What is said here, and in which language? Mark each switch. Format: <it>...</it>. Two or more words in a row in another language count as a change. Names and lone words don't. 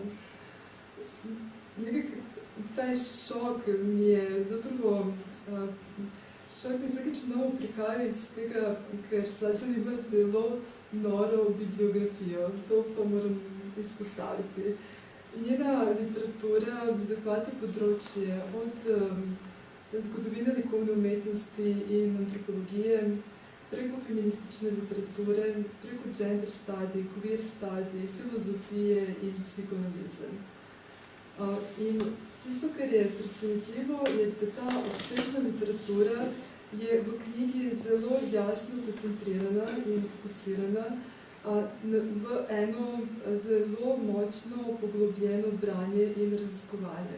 <sl>Nekako taj šok mi je zapravo, šok mi vsakič novo prihaja iz tega, ker Slazina ima zelo noro bibliografijo, to pa moram izpostaviti. Njena literatura zahvati področje od zgodovine likovne umetnosti in antropologije, preko feministične literature, preko</sl> <en>gender study, queer study,</en> <sl>filozofije in psihoanalize. In tisto, kar je presenetljivo, je, da ta obsežna literatura je v knjigi zelo jasno koncentrirana in fokusirana v eno zelo močno poglobljeno branje in raziskovanje.</sl>